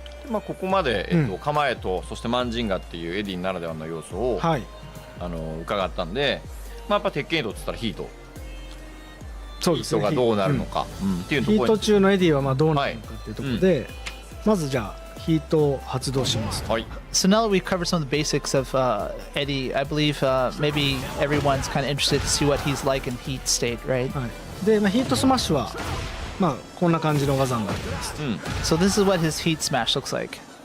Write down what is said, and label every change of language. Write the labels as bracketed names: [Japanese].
[Japanese] まあここまで、構えとそしてマンジンガっていうエディならではの要素を、伺ったんで、まあ、やっぱ鉄拳エイドっつったらヒート。そうですね。ヒートがどうなるのか、っていうところ。ヒート中のエディはまあどうなるのかっていうところで、まずじゃあヒートを発動します。はい。 [English] So now that we've covered some of the basics of Eddy, I believe maybe everyone's kind of interested to see what he's like in heat state, right? [Japanese] はい。で、まあヒートスマッシュはまあこんな感じの技になってます。 [English] So this is what his heat smash looks like.